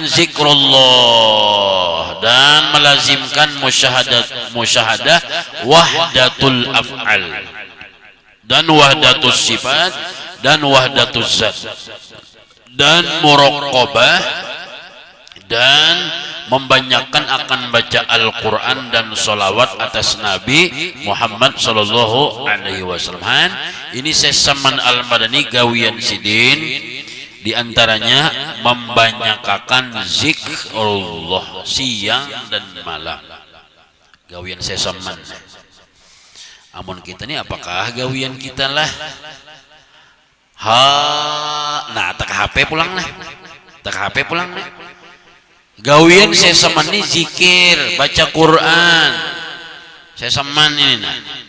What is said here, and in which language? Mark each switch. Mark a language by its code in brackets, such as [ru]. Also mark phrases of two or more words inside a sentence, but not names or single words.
[id] zikrullah dan melazimkan musyahadah wahdatul af'al dan wahdatus sifat dan wahdatus zat dan muraqabah dan membanyakan akan baca Al-Quran dan sholawat atas Nabi Muhammad [ar] صلى الله عليه وسلم. [bjn] Ini Saman Al-Madani gawian sidin diantaranya membanyakan zikrullah siang dan malam gawian Saman. Amun kita ini apakah gawian kita lah nah tak HP pulang nah gawian Saman ini zikir baca Quran Saman ini nah.